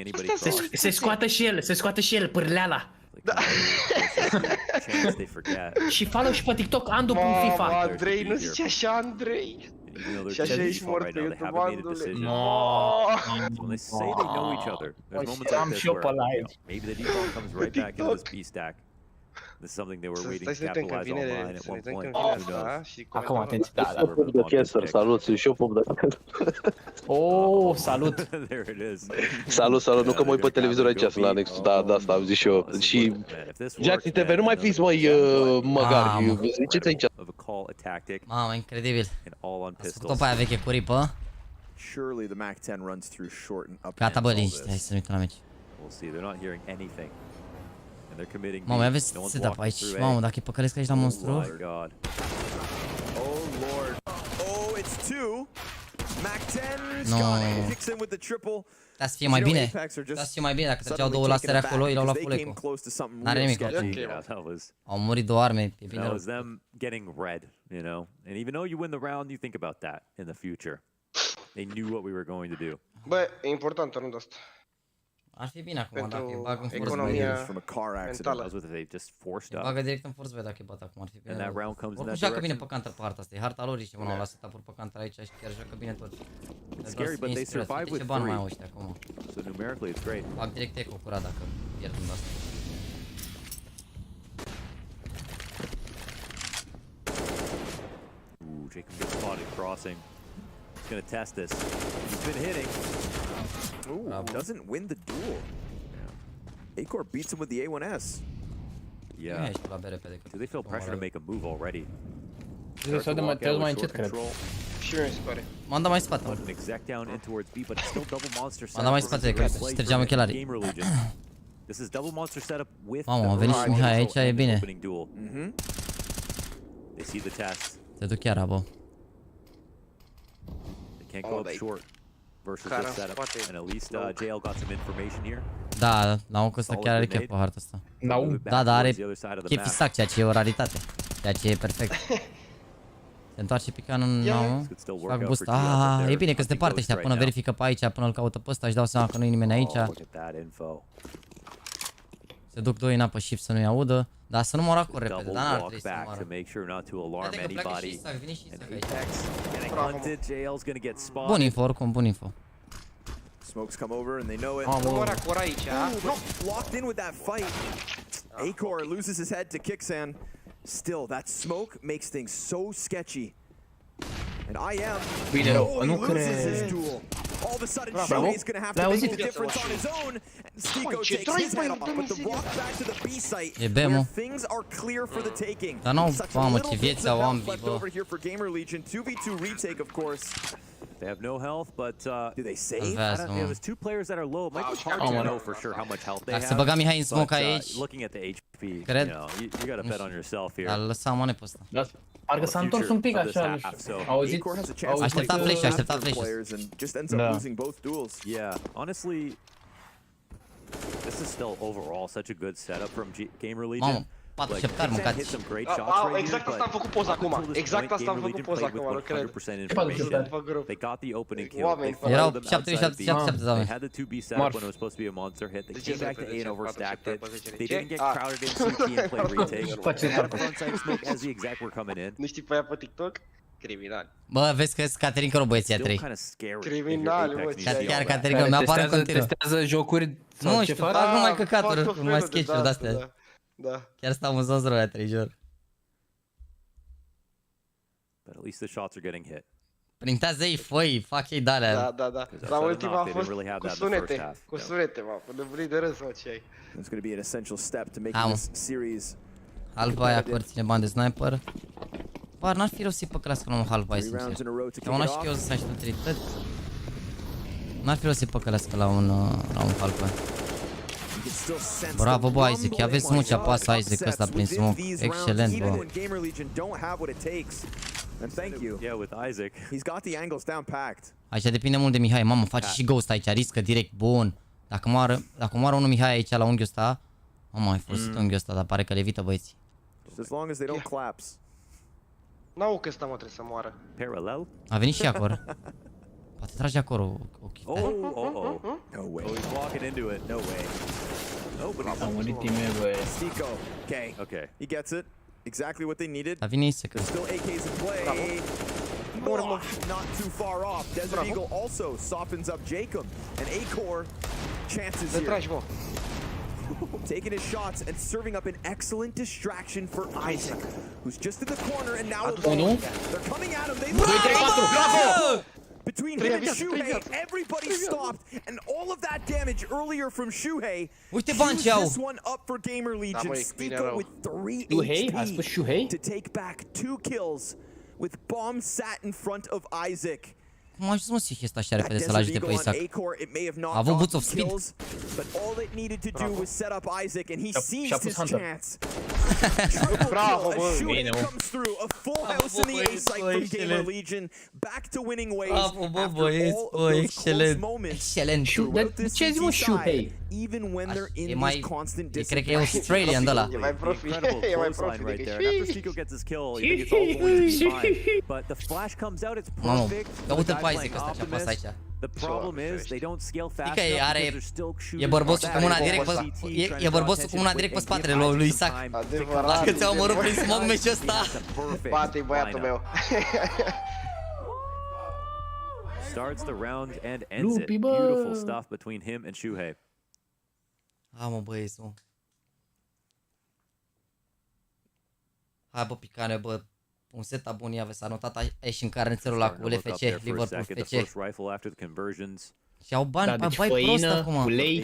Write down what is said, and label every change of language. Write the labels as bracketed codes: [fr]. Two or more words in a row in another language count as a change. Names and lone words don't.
[ro] Se scoate și el pârleala. Da. Și follow și pe TikTok Andu.FIFA. Andrei, nu zice așa, Andrei. Și așa ești mort pe YouTube, Andule. Am și eu pe live. [en] Maybe the default comes right back into this B-stack. This is something they were waiting to capitalize online at one point. [ro] Acum, atenție, da. Salut, sunt și eu pop de cancer. Oh, salut. [en] There it is. [ro] Salut, nu că mă uit pe televizor aici, sunt la anexul, da, asta am zis și eu. Și JAXYYTV, nu mai fiți, măi, măgari, ziceți aici. Mamă, incredibil. Ați făcut-o pe aia veche cu ripă. Gata, bă, liniște, hai să ne uităm la meci. Mamă, aveți setup aici. Mamă, dacă îi păcălesc aici la monstru. [en] Oh lord. Oh, it's two. Mac 10 [ro] Da să fie mai bine. Da să fie mai bine dacă treceau două lasere acolo, i l-au luat full eco. N-are nimic. Au murit două arme, e bine rău. [en] That was them getting red, you know. And even though you win the round, you think about that in the future. They knew what we were going to do. [ro] Bă, e important runda asta. Ar fi bine acum dacă îi bag în force economia mentală. Bagă direct în force dacă îi bat acum, ar fi bine. Oricum joacă bine pe counter pe harta asta, e harta lor și mă la setup-uri pe counter aici și chiar joacă bine tot. [en] Scary, but they survive with 3. So numerically it's great. [ro] Bag direct eco curat dacă pierd în asta. [en] Ooh, Jacob gets spotted crossing. He's gonna test this. He's been hitting. Ooh, doesn't win the duel. A-Core beats him with the A1S. Yeah. Do they feel pressure to make a move already? [ro] Trebuie mai încet, cred. Și mie mi se pare. M-am dat mai spate. M-am dat mai spate, cred. Și trăgeam ochelarii. Mamă, a venit și Mihai aici, e bine. Te duc chiar, abo. [en] Can't go up short versus this setup, and at least JL got some information here. [ro] Da, n-au că ăsta chiar are chef pe harta asta. Da, dar are chef isac, ceea ce e o raritate. Ceea ce e perfect. Se întoarce picanul în nou. Fac boost. E bine că se departe ăștia până verifică pe aici, până îl caută pe ăsta, își dau seama că nu e nimeni aici. Se duc doi în apă shift să nu-i audă. Dar să nu mor acolo repede, dar n-ar trebui să moară. Uite că pleacă și isac, vine și isac aici. Bun info, oricum, bun info. [en] Smokes come over and they know it. No, locked in with that fight. A-Core loses his head to Kixan. Still, that smoke makes things so sketchy. And IM loses his duel. All of a sudden, Shuhei's going to have to make the difference on his own. And Stico takes his head off, but the rock back to the B site where things are clear for the taking. Such little bits of health left over here for GAMERLEGION. 2v2 retake, of course. They have no health, but do they save? There's two players that are low. It might be hard to know for sure how much health they have. [ro] Se băga Mihai în smoke aici. [en] Looking at the HP, [ro] Cred. [en] you gotta bet on yourself here. [ro] Dar lăsa mane pe ăsta. Parcă s-a întors un pic așa. Auzit? Aștepta flash, aștepta flash. [en] Yeah, honestly, this is still overall such a good setup from GAMERLEGIon. [ro] 4 șeptari mâncați. Exact asta am făcut poza acum. Exact asta am făcut poza acum, nu cred. [en] They got the opening kill. [ro] Erau 77 [en] They had the 2B setup when it was supposed to be a monster hit. They came back to A and overstacked it. They didn't get crowded in CT and play retake. Frontside smoke as the exact were coming in. [ro] Nu știi pe aia pe TikTok? Criminal. Bă, vezi că-s Caterin Cro băieții a 3. Criminal, mă. Chiar Caterin Cro, mi-apare în continuu. Testează jocuri sau nu știu, fac numai căcaturi, numai sketch-uri de-astea. Da. Chiar stau în zonă la 3 jur. [en] But at least the shots are getting hit. [ro] Printează ei foi, fac ei de-alea. Da. La ultima a fost cu sunete. Cu sunete, mă. Până vrei de râs, mă, ce ai. [en] It's going to be an essential step to making this series. [ro] Halva aia cu ține bani de sniper. Bă, n-ar fi rău să-i păcălească la un halva aia, sincer. Am una și eu să aștept trități. N-ar fi rău să-i păcălească la un halva. Bravo, bă, Isaac, ia vezi mult ce apasă Isaac ăsta prin smoke. Excelent, bă. Aici depinde mult de Mihai, mamă, face și ghost aici, riscă direct, bun. Dacă moară unul Mihai aici la unghiul ăsta, mamă, ai folosit unghiul ăsta, dar pare că levită băieții. N-au că ăsta, mă, trebuie să moară. Parallel? A venit și acolo. Poate trage acolo. [en] No way. He's walking into it. No way. Stico. Okay. He gets it. Exactly what they needed. [ro] Dar vine Isaac. [en] There's still AKs in play. Not too far off. Desert Eagle also softens up Jacob. And A-Core chances here. Taking his shots and serving up an excellent distraction for Isaac, who's just in the corner and now they're coming at him. They Bravo! Between him and Shuhei, everybody stopped, and all of that damage earlier from Shuhei. This one up for GAMERLEGIon. Stico with 3 HP to take back 2 kills with bomb sat in front of Isaac. [ro] Cum a ajuns mă Sihie ăsta așa repede să-l ajute pe Isaac? A avut [en] boots of speed. [ro] Bravo, bă! Bine, mă! Bravo, bă, băieți, bă, excelent! Excelent! De ce zici, mă, Shuhei? E mai... Cred că e Australian de ăla. E mai profi, e mai profi decât mamă, că uite-l pe Isaac ăsta ce apasă aici. E bărbosul cu mâna direct pe... E bărbosul cu mâna direct pe spatele lui Isaac. Dacă ți-a omorât prin smoke meciul ăsta. Bate-i băiatul meu. [en] Starts the round and ends it. Beautiful stuff between him and Shuhei. [ro] Mă, băieți, mă. Hai, bă, picane, bă. Un setup bun, ia vezi, s-a notat aici în carnețelul ăla cu LFC, Liverpool FC. Și au bani, deci bai prost acum. Ulei.